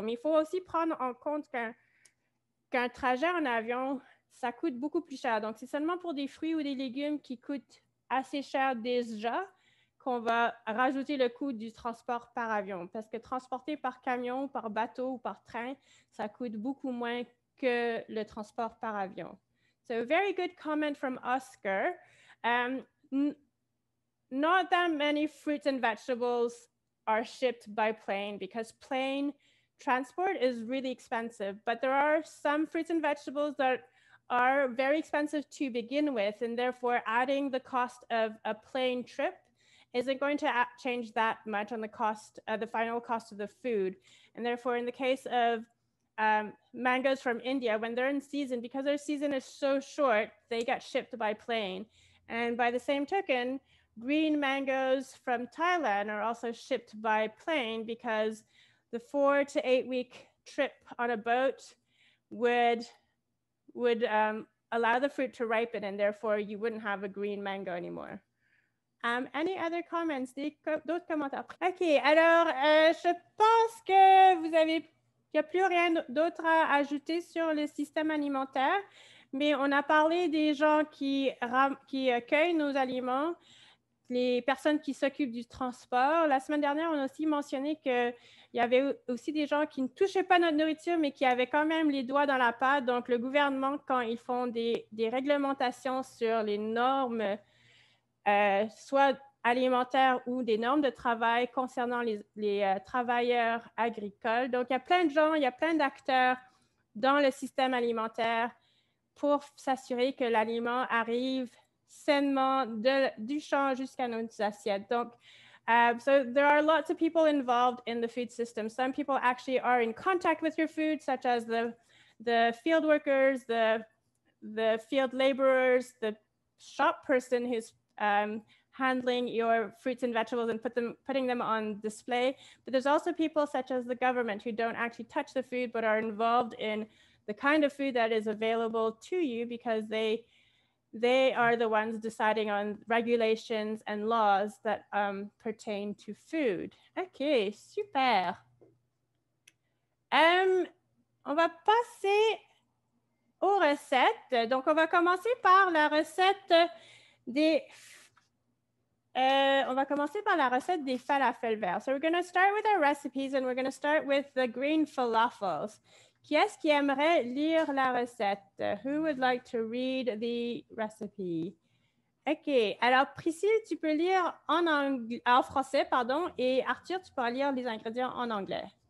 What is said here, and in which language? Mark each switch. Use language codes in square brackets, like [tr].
[fr] Mais il faut aussi prendre en compte qu'un trajet en avion, ça coûte beaucoup plus cher. Donc, c'est seulement pour des fruits ou des légumes qui coûtent assez cher déjà qu'on va rajouter le coût du transport par avion. Parce que transporter par camion, par bateau ou par train, ça coûte beaucoup moins que le transport par avion. [en] So, very good comment from Oscar. Not that many fruits and vegetables are shipped by plane because plane transport is really expensive, but there are some fruits and vegetables that are very expensive to begin with, and therefore adding the cost of a plane trip isn't going to change that much on the cost, the final cost of the food. And therefore, in the case of mangoes from India, when they're in season, because their season is so short, they get shipped by plane. And by the same token, green mangoes from Thailand are also shipped by plane because the 4 to 8 week trip on a boat would allow the fruit to ripen, and therefore you wouldn't have a green mango anymore. Any other comments? [fr] D'autres commentaires? OK, alors je pense que il n'y a plus rien d'autre à ajouter sur le système alimentaire, mais on a parlé des gens qui cueillent nos aliments. les personnes qui s'occupent du transport. La semaine dernière, on a aussi mentionné qu'il y avait aussi des gens qui ne touchaient pas notre nourriture, mais qui avaient quand même les doigts dans la pâte. Donc, le gouvernement, quand ils font des réglementations sur les normes, soit alimentaires ou des normes de travail concernant les travailleurs agricoles. Donc, il y a plein de gens, il y a plein d'acteurs dans le système alimentaire pour s'assurer que l'aliment arrive sainement du champ jusqu'à nos assiettes. [en] Donc, so there are lots of people involved in the food system. Some people actually are in contact with your food, such as the field workers, the field laborers, the shop person who's handling your fruits and vegetables and putting them on display. But there's also people such as the government who don't actually touch the food, but are involved in the kind of food that is available to you because they are the ones deciding on regulations and laws that pertain to food. [fr] OK, super. On va passer aux recettes. Donc, on va commencer par la recette des falafel verts. [en] So we're going to start with our recipes and we're going to start with the green falafels. [fr] Qui est-ce qui aimerait lire la recette? [en] Who would like to read the recipe? OK. [fr] Alors, Priscille, tu peux lire en français, pardon, et Arthur, tu pourras lire les ingrédients en anglais.